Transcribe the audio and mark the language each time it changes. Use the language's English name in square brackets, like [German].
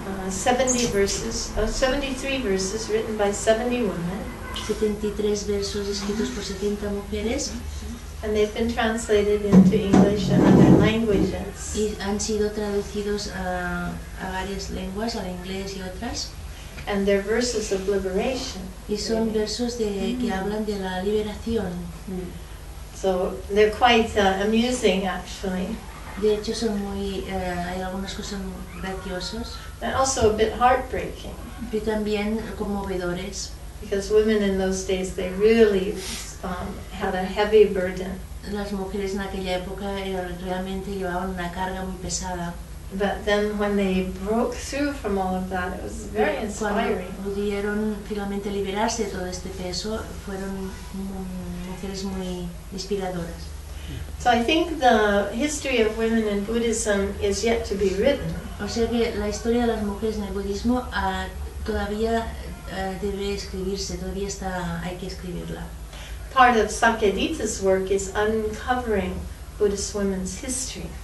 [English] 73 verses written by 70 women. [Spanish] 73 versos escritos por 70 mujeres. [English] And they've been translated into English and other languages. [Spanish] Y han sido traducidos a varias lenguas, al inglés y otras. [English] And they're verses of liberation. [Spanish] Y son versos que hablan de la liberación. [English] So they're quite amusing, actually. [Spanish] De hecho, hay algunas cosas muy graciosos. [English] And also a bit heartbreaking. [Spanish] Y también conmovedores. [English] Because women in those days, they really had a heavy burden. [Spanish] Las mujeres en aquella época realmente llevaban una carga muy pesada. [English] But then when they broke through from all of that, it was very inspiring. [Spanish] Cuando pudieron finalmente liberarse de todo este peso, fueron mujeres muy inspiradoras. [English] So I think the history of women in Buddhism is yet to be written. [Spanish] O sea que la historia de las mujeres en el budismo todavía debe escribirse, hay que escribirla. [English] Part of Sakyadita's work is uncovering Buddhist women's history.